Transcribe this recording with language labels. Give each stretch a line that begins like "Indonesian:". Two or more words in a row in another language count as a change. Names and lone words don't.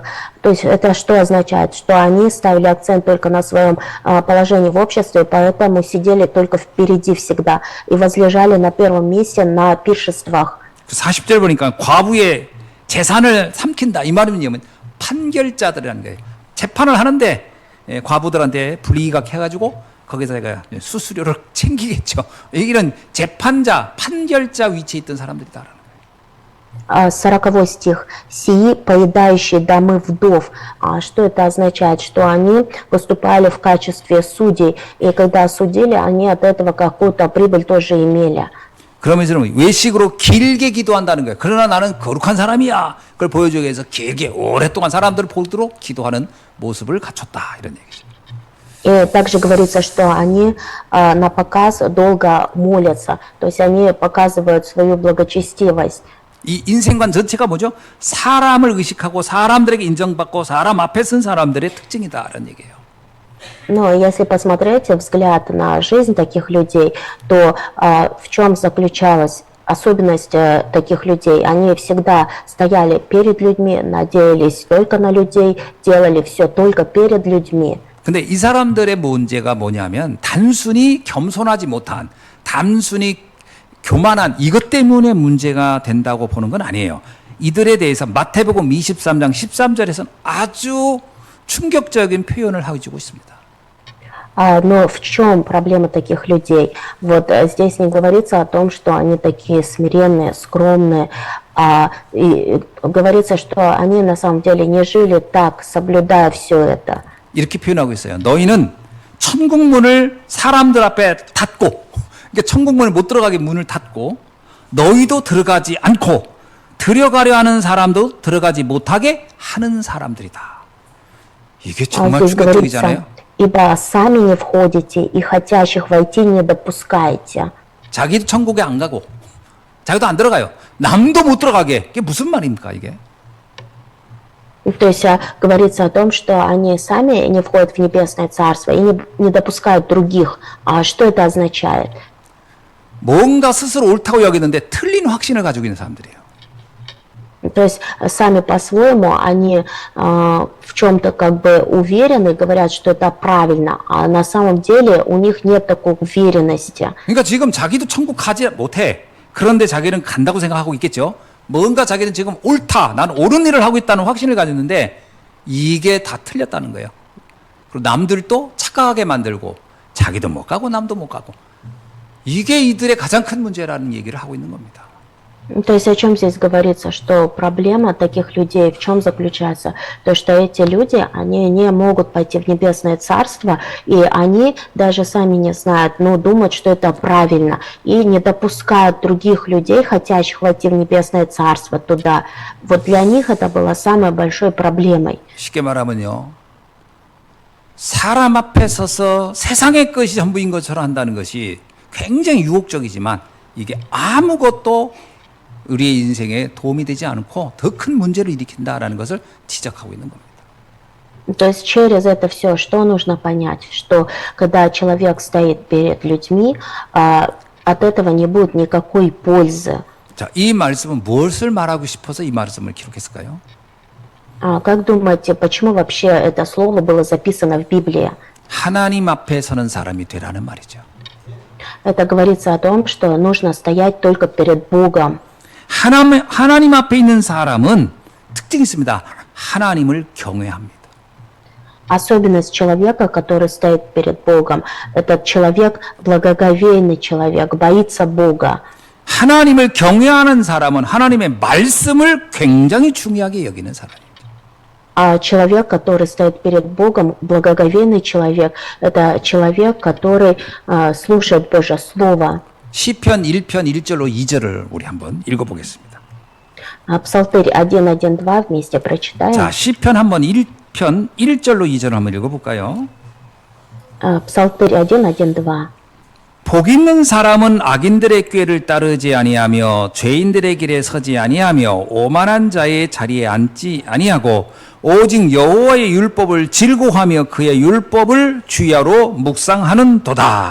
Russian: То есть это что означает? Что они ставили акцент только на своем положении в обществе, поэтому сидели только впереди всегда и возлежали на первом месте на пиршествах.
Korean: 40절 보니까 과부의 재산을 삼킨다. 이 말은 뭐냐면 판결자들이라는 거예요. 재판을 하는데 과부들한테 불이익을 해가지고 거기서 수수료를 챙기겠죠. 이런 재판자, 판결자 위치에 있던 사람들이다라는 거예요.
Russian: 40 стих. «Сии, поедающие домы вдов». Что это означает? Что они выступали в качестве судей, и когда судили, они от этого какую-то прибыль тоже имели.
Korean: 그러면서 외식으로 길게 기도한다는 거예요. 그러나 나는 거룩한 사람이야. 그걸 보여주기 위해서 길게 오랫동안 사람들을 보도록 기도하는 모습을 갖췄다. 이런 얘기죠.
Russian: И также говорится, что они на показ долго молятся, то есть они показывают свою благочестивость.
Korean: 이 인생관 전체가 뭐죠? 사람을 의식하고 사람들에게 인정받고 사람 앞에 선 사람들의 특징이다. 이런 얘기예요.
Russian: Но если посмотреть взгляд на жизнь таких людей, то в чем заключалась особенность таких людей? Они всегда стояли перед людьми, надеялись только на людей, делали все только перед людьми.
Korean: 근데 이 사람들의 문제가 뭐냐면 단순히 겸손하지 못한, 단순히 교만한 이것 때문에 문제가 된다고 보는 건 아니에요. 이들에 대해서 마태복음 23장 13절에서는 아주 충격적인 표현을 해주고 있습니다.
Russian: Но в чем проблема таких людей? Вот здесь не говорится о том, что они такие смиренные, скромные, и говорится, что они на самом деле не жили так, соблюдая все это.
Korean: 이렇게 표현하고 있어요. 너희는 천국 문을 사람들 앞에 닫고, 그러니까 천국 문을 못 들어가게 문을 닫고, 너희도 들어가지 않고 들어가려 하는 사람도 들어가지 못하게 하는 사람들이다. 이게 정말 충격적이잖아요.
Russian: Ибо сами не входите и хотящих войти не допускаете.
Korean: 자기도 천국에 안 가고, 자기도 안 들어가요. 남도 못 들어가게. 이게 무슨 말입니까, 이게?
Russian: То есть говорится о том, что они сами не входят в небесное царство и не допускают других. А что это означает?
Korean: 뭔가 스스로 옳다고 여기는데 틀린 확신을 가지고 있는 사람들이에요.
Russian: То есть сами по-своему они в чем-то как бы уверены, говорят, что это правильно, а на самом деле у них нет такой уверенности.
Korean: 그러니까 지금 자기도 천국 가지 못해. 그런데 자기는 간다고 생각하고 있겠죠. 뭔가 자기는 지금 옳다, 난 옳은 일을 하고 있다는 확신을 가졌는데 이게 다 틀렸다는 거예요. 그리고 남들도 착각하게 만들고 자기도 못 가고 남도 못 가고 이게 이들의 가장 큰 문제라는 얘기를 하고 있는 겁니다.
Russian: То есть о чем здесь говорится, что проблема таких людей в чем заключается? То, что эти люди, они не могут пойти в небесное царство, и они даже сами не знают, но думают, что это правильно, и не допускают других людей, хотящих войти в небесное царство туда. Вот для них это было самой большой проблемой.
Korean: 쉽게 말하면요. 사람 앞에 서서 세상의 것이 전부인 것처럼 한다는 것이 굉장히 유혹적이지만 이게 아무것도 우리의 인생에 도움이 되지 않고 더 큰 문제를 일으킨다라는 것을 지적하고 있는 겁니다.
Russian: То есть через это все, что нужно понять, что когда человек стоит перед людьми, от этого не будет никакой пользы.
Korean: 자, 이 말씀은 무엇을 말하고 싶어서 이 말씀을 기록했을까요?
Russian: Как думаете, почему вообще это слово было записано в Библии?
Korean: 하나님 앞에 서는 사람이 되라는 말이죠.
Russian: Это говорится о том, что нужно стоять только перед Богом.
Korean: 하나님 앞에 있는 사람은 특징이 있습니다. 하나님을 경외합니다.
Russian: Особенность человека, который стоит перед Богом, этот человек благоговейный человек, боится Бога.
Korean: 하나님을 경외하는 사람은 하나님의 말씀을 굉장히 중요하게 여기는 사람입니다.
Russian: А человек, который стоит перед Богом, благоговейный человек, это человек, который слушает Божье Слово.
Korean: 시편 1편 1절로 2절을 우리 한번 읽어보겠습니다.
Russian: Псалтырь 1.1.2 вместе прочитаем.
Korean: 자, 시편 한번 1편 1절로 2절 한번 읽어볼까요?
Russian: Псалтырь 1.1.2.
Korean: 복 있는 사람은 악인들의 꾀를 따르지 아니하며 죄인들의 길에 서지 아니하며 오만한 자의 자리에 앉지 아니하고 오직 여호와의 율법을 즐거워하며 그의 율법을 주야로 묵상하는도다.